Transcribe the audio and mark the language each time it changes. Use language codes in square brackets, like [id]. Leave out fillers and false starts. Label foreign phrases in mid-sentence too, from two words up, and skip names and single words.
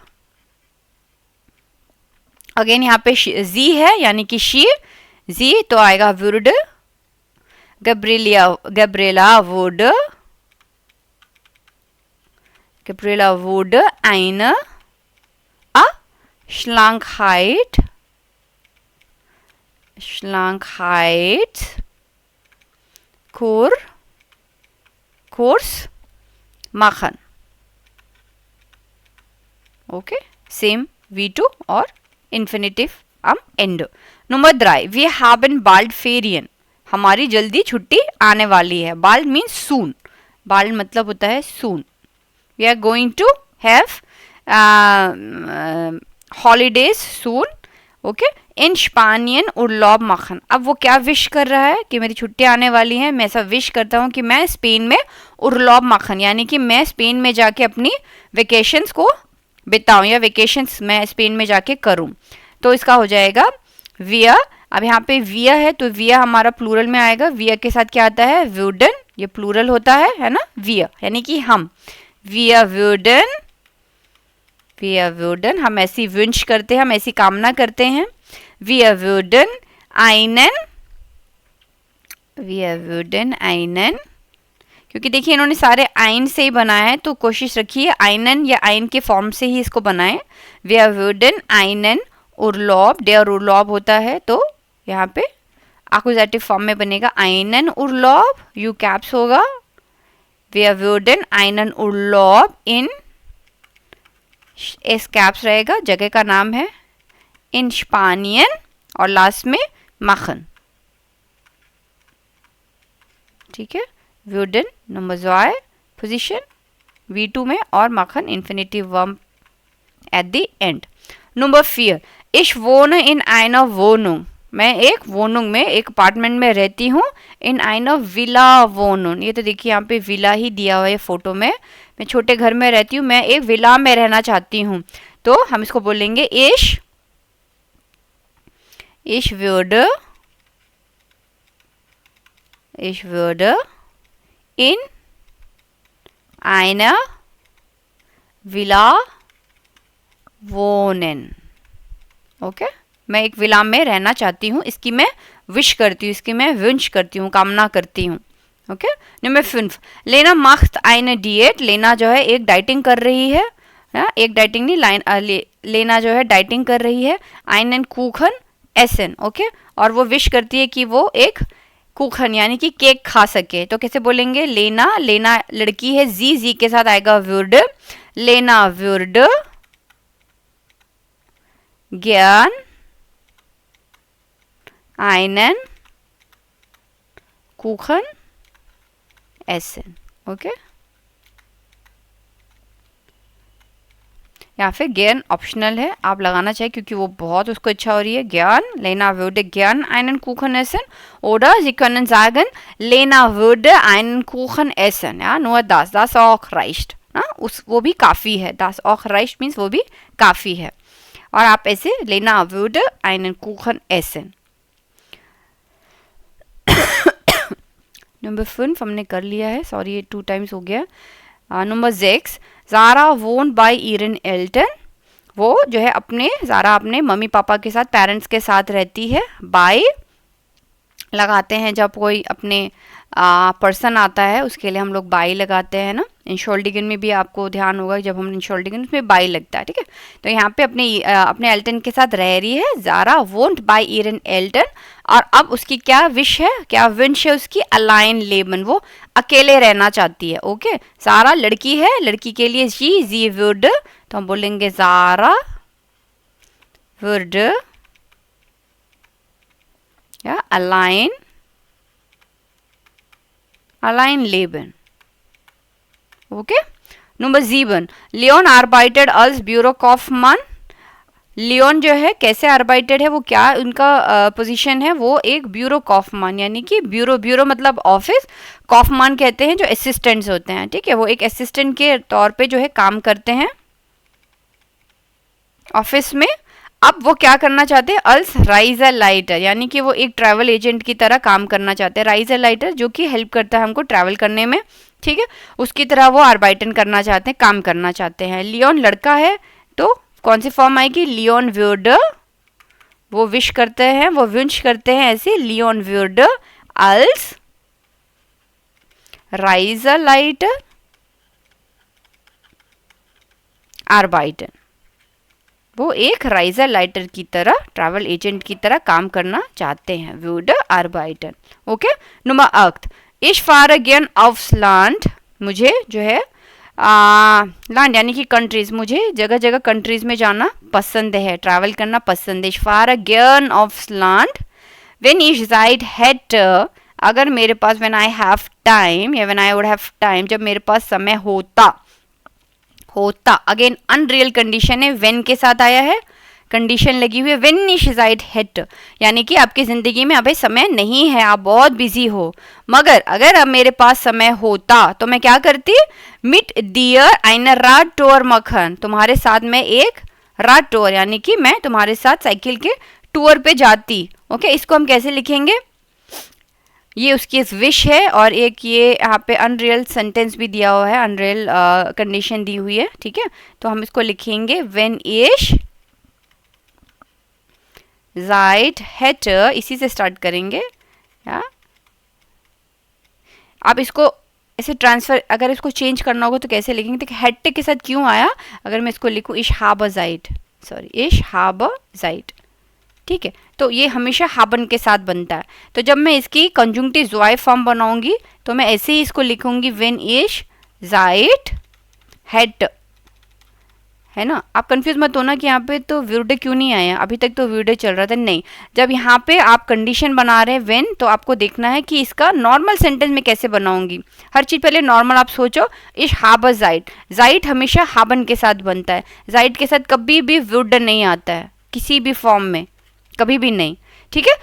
[hi] अगेन यहाँ पे जी है यानी कि शी, जी तो आएगा वुड, गैब्रिएला वुड, [de] Gabriela wurde eine Schlankheit Kurs machen. [en] Okay, same V2 और infinitive [de] am Ende. Nummer 3, wir haben bald Ferien. [hi] हमारी जल्दी छुट्टी आने वाली है। [en] Bald means soon. Bald [hi] मतलब होता है [en] soon. We are going to have holidays soon. [de] ओके, in Spanien Urlaub machen. [hi] अब वो क्या विश कर रहा है कि मेरी छुट्टी आने वाली है, मैं ऐसा विश करता हूँ कि मैं स्पेन में [de] Urlaub machen [hi] यानी कि मैं स्पेन में जाके अपनी वेकेशंस को बिताऊं या वेकेशंस मैं स्पेन में जाके करूं। तो इसका हो जाएगा विया। अब यहाँ पे विया है तो विया हमारा प्लूरल में आएगा। विया के साथ क्या आता है, वुडन, ये प्लूरल होता है ना, विया यानी कि हम। [de] Wir würden [hi] हम ऐसी विंश करते हैं, हम ऐसी कामना करते हैं। [de] Wir würden einen, [hi] क्योंकि देखिए इन्होंने सारे आइन से ही बनाया है तो कोशिश रखिए आइनन या आइन के फॉर्म से ही इसको बनाएं। [de] Wir würden einen Urlaub, der Urlaub [hi] होता है तो यहाँ पे एक्कुजेटिव फॉर्म में बनेगा [de] einen Urlaub, [en] U caps होगा। [de] Wir würden einen Urlaub in, [en] S caps [hi] रहेगा, जगह का नाम है, [de] in Spanien [hi] और लास्ट में मखन। ठीक है, würden [en] number 2 position V2 [hi] में और मखन [en] infinitive verb at the end. [hi] नंबर 4, [de] ich wohne in einer Wohnung, [hi] मैं एक वोनुंग में एक अपार्टमेंट में रहती हूँ। [de] in einer Villa wohnen, [hi] ये तो देखिए यहाँ पे विला ही दिया हुआ है फोटो में। मैं छोटे घर में रहती हूँ, मैं एक विला में रहना चाहती हूँ तो हम इसको बोलेंगे [de] ich würde in einer Villa wohnen. [hi] ओके, मैं एक विला में रहना चाहती हूँ, इसकी मैं विश करती हूँ, इसकी मैं विंश करती हूँ, कामना करती हूँ। [en] okay, number 5, [de] लेना macht eine Diät, [hi] लेना जो है एक डाइटिंग कर रही है, एक डाइटिंग नहीं, लेना जो है डाइटिंग कर रही है। [de] einen Kuchen essen, [hi] ओके, और वो विश करती है कि वो एक कुखन यानी कि केक खा सके। तो कैसे बोलेंगे, लेना, लेना लड़की है, जी के साथ आएगा würde, लेना [de] würde gern einen Kuchen essen. [hi] ओके, यहाँ पे gern ऑप्शनल है, आप लगाना चाहिए क्योंकि वो बहुत उसको इच्छा हो रही है। [de] gern, Lena würde gern einen Kuchen essen, oder Sie können sagen Lena würde einen Kuchen essen, ja, nur das auch reicht, [hi] ना, वो भी काफ़ी है, [de] das auch reicht [hi] means वो भी काफ़ी है। और आप ऐसे [de] Lena würde einen Kuchen essen। [hi] नंबर 5 हमने कर लिया है, सॉरी ये 2 टाइम्स हो गया। [de] नंबर 6, ज़ारा wohnt bei ihren Eltern, [hi] वो जो है अपने, ज़ारा अपने मम्मी पापा के साथ, पेरेंट्स के साथ रहती है। बाय लगाते हैं जब कोई अपने पर्सन आता है उसके लिए हम लोग बाई लगाते हैं ना। इंशोल्डिगन में भी आपको ध्यान होगा जब हम इंशोल्डिगन उसमें बाई लगता है। ठीक है, तो यहाँ पे अपने एल्टन के साथ रह रही है ज़ारा, [de] wohnt bei ihren Eltern, [hi] और अब उसकी क्या विश है, क्या विश है उसकी, [de] allein leben, [hi] वो अकेले रहना चाहती है। ओके, ज़ारा लड़की है, लड़की के लिए जी वुड, तो हम बोलेंगे ज़ारा [de] würde ja allein leben. Okay, Nummer 7, Leon arbeitet als Bürokaufmann, [hi] लियोन जो है कैसे arbeitet है, वो क्या उनका पोजीशन है, वो एक [de] Büro Kaufmann [hi] यानी कि ब्यूरो मतलब ऑफिस, कॉफमान कहते हैं जो असिस्टेंट्स होते हैं। ठीक है, वो एक असिस्टेंट के तौर पे जो है काम करते हैं ऑफिस में। अब वो क्या करना चाहते हैं, [de] als Reiser Leiter, [hi] यानी कि वो एक ट्रैवल एजेंट की तरह काम करना चाहते हैं। [de] Reiser Leiter [hi] जो कि हेल्प करता है हमको ट्रैवल करने में, ठीक है, उसकी तरह वो आर्बाइटन करना चाहते हैं, काम करना चाहते हैं। लियोन लड़का है तो कौन सी फॉर्म आएगी, लियोन würde, वो विश करते हैं, वो विश करते हैं ऐसे, लियोन [de] würde als Reiseleiter arbeiten, [hi] वो एक [de] Reiser Leiter [hi] की तरह, ट्रैवल एजेंट की तरह काम करना चाहते हैं, [de] würde arbeiten, ओके। Nummer 8, ich fahre gern aufs Land, [hi] मुझे जो है लैंड यानी कि कंट्रीज, मुझे जगह जगह कंट्रीज में जाना पसंद है, ट्रैवल करना पसंद है। [de] ich fahre gern aufs Land, when ich Zeit hätte, [hi] अगर मेरे पास, [en] when I have time या when I would have time, [hi] जब मेरे पास समय होता, अगेन अनरियल कंडीशन है, when के साथ आया है, कंडीशन लगी हुई है, [de] when ich Zeit hätte, [hi] यानी कि आपकी जिंदगी में अभी समय नहीं है, आप बहुत बिजी हो, मगर अगर अब मेरे पास समय होता तो मैं क्या करती, [de] mit dir eine Radtour machen, [hi] तुम्हारे साथ में एक Radtour, यानी कि मैं तुम्हारे साथ साइकिल के टूर पे जाती, ओके। इसको हम कैसे लिखेंगे, ये उसकी विश है, और एक ये यहाँ पे अनरियल सेंटेंस भी दिया हुआ है, अनरियल कंडीशन दी हुई है, ठीक है। तो हम इसको लिखेंगे [de] when ich Zeit hätte, [hi] इसी से स्टार्ट करेंगे, या आप इसको ऐसे ट्रांसफर, अगर इसको चेंज करना होगा तो कैसे लिखेंगे, देखिए हैट्टे के साथ क्यों आया, अगर मैं इसको लिखूँ [de] ich habe Zeit, ich habe Zeit, [hi] ठीक है, तो ये हमेशा हाबन के साथ बनता है। तो जब मैं इसकी कंजुंक्टिव ज़ॉय फॉर्म बनाऊंगी तो मैं ऐसे ही इसको लिखूंगी [de] when ich Zeit hätte, [hi] है ना। आप कंफ्यूज मत होना कि यहाँ पे तो würde क्यों नहीं आया, अभी तक तो würde चल रहा था, नहीं, जब यहाँ पे आप कंडीशन बना रहे हैं when, तो आपको देखना है कि इसका नॉर्मल सेंटेंस में कैसे बनाऊंगी। हर चीज़ पहले नॉर्मल आप सोचो, [de] ich habe Zeit, [hi] Zeit हमेशा हाबन के साथ बनता है, Zeit के साथ कभी भी würde नहीं आता है, किसी भी फॉर्म में कभी भी नहीं, ठीक है।